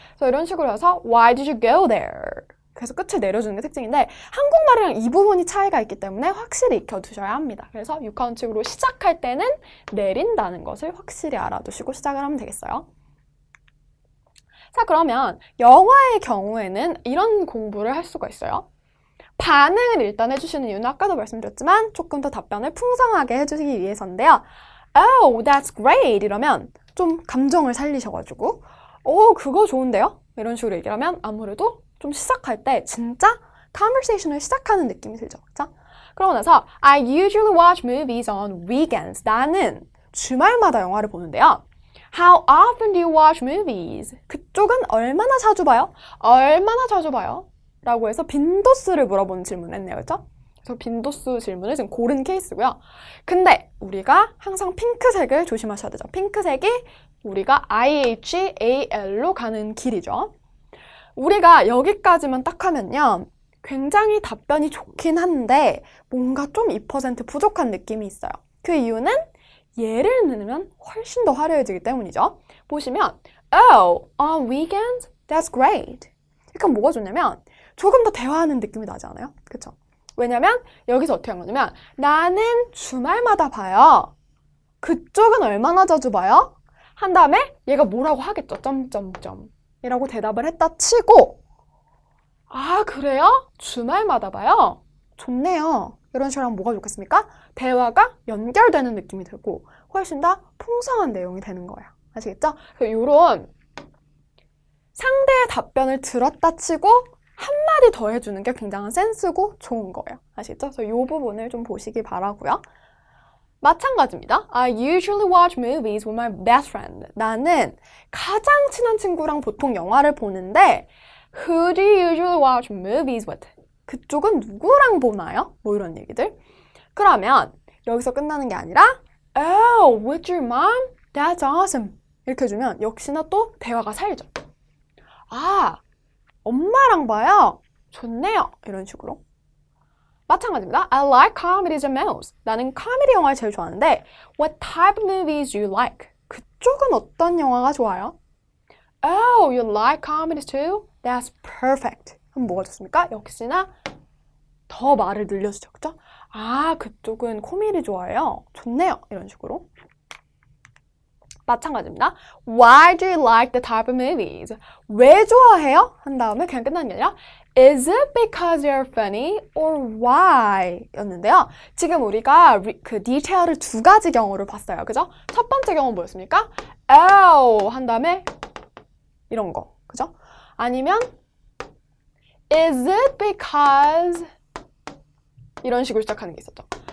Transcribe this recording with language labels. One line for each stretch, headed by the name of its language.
Korean: 그래서 이런 식으로 해서
English: Why did you go there?
Korean: 그래서 끝을 내려주는 게 특징인데 한국말이랑 이 부분이 차이가 있기 때문에 확실히 익혀두셔야 합니다. 그래서 육하원칙으로 시작할 때는 내린다는 것을 확실히 알아두시고 시작을 하면 되겠어요. 자, 그러면 영어의 경우에는 이런 공부를 할 수가 있어요. 반응을 일단 해주시는 이유는 아까도 말씀드렸지만 조금 더 답변을 풍성하게 해주시기 위해서인데요.
English: Oh, that's great!
Korean: 이러면 좀 감정을 살리셔가지고 그거 좋은데요? 이런 식으로 얘기를 하면 아무래도 좀 시작할 때 진짜 conversation을 시작하는 느낌이 들죠. 그렇죠? 그러고 나서
English: I usually watch movies on weekends.
Korean: 나는 주말마다 영화를 보는데요.
English: How often do you watch movies?
Korean: 그쪽은 얼마나 자주 봐요? 얼마나 자주 봐요? 라고 해서 빈도수를 물어보는 질문을 했네요. 그렇죠? 그래서 빈도수 질문을 지금 고른 케이스고요. 근데 우리가 항상 핑크색을 조심하셔야 되죠. 핑크색이 우리가 IHAL로 가는 길이죠. 우리가 여기까지만 딱 하면요. 굉장히 답변이 좋긴 한데 뭔가 좀 2% 부족한 느낌이 있어요. 그 이유는 예를 넣으면 훨씬 더 화려해지기 때문이죠. 보시면
English: Oh, on weekends? That's great.
Korean: 그러니까 뭐가 좋냐면 조금 더 대화하는 느낌이 나지 않아요? 그쵸? 왜냐면 여기서 어떻게 한 거냐면 나는 주말마다 봐요. 그쪽은 얼마나 자주 봐요? 한 다음에 얘가 뭐라고 하겠죠? 점점점 이라고 대답을 했다 치고 아 그래요? 주말마다 봐요? 좋네요. 이런 식으로 하면 뭐가 좋겠습니까? 대화가 연결되는 느낌이 들고 훨씬 더 풍성한 내용이 되는 거예요. 아시겠죠? 이런 상대의 답변을 들었다 치고 한마디 더 해주는 게 굉장한 센스고 좋은 거예요. 아시겠죠? 그래서 이 부분을 좀 보시기 바라고요. 마찬가지입니다.
English: I usually watch movies with my best friend.
Korean: 나는 가장 친한 친구랑 보통 영화를 보는데
English: Who do you usually watch movies with?
Korean: 그쪽은 누구랑 보나요? 뭐 이런 얘기들. 그러면 여기서 끝나는 게 아니라
English: Oh, with your mom? That's awesome.
Korean: 이렇게 해주면 역시나 또 대화가 살죠. 아, 엄마랑 봐요? 좋네요. 이런 식으로. 마찬가지입니다.
English: I like comedies the most.
Korean: 나는 코미디 영화를 제일 좋아하는데
English: What type of movies do you like?
Korean: 그쪽은 어떤 영화가 좋아요?
English: Oh, you like comedies too? That's perfect.
Korean: 그럼 뭐가 좋습니까? 역시나 더 말을 늘려주죠. 그죠? 아, 그쪽은 코미디 좋아해요? 좋네요. 이런 식으로. 마찬가지입니다.
English: Why do you like the type of movies?
Korean: 왜 좋아해요? 한 다음에 그냥 끝나는 게 아니라
English: Is it because you're funny or why?
Korean: 였는데요. 지금 우리가 그 디테일을 두 가지 경우를 봤어요. 그죠? 첫 번째 경우는 뭐였습니까? Oh 한 다음에 이런 거. 그죠? 아니면
English: Is it because
Korean: 이런 식으로 시작하는 게 있었죠.